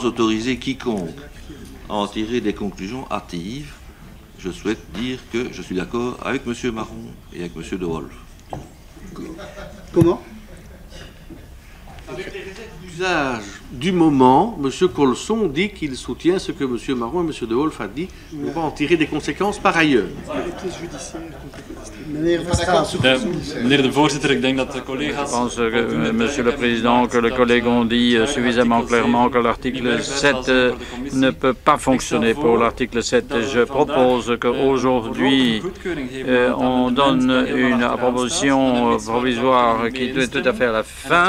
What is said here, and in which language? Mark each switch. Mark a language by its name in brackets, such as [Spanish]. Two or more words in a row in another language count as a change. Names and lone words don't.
[French] autoriser quiconque à en tirer des conclusions hâtives, je souhaite dire que je suis d'accord avec M. Marron et avec M. De Wolf. Comment? Avec les réserves d'usage du moment, M. Colson dit qu'il soutient ce que M. Marron et M. De Wolf a dit. On va en tirer des conséquences par ailleurs. [Dutch] Meneer de voorzitter, ik denk dat de collega's... [French] Je pense, Monsieur le Président, que les collègues ont dit suffisamment clairement que l'article 7 ne peut pas fonctionner pour l'article 7. Je propose qu'aujourd'hui, on donne une proposition provisoire qui est tout à fait à la fin.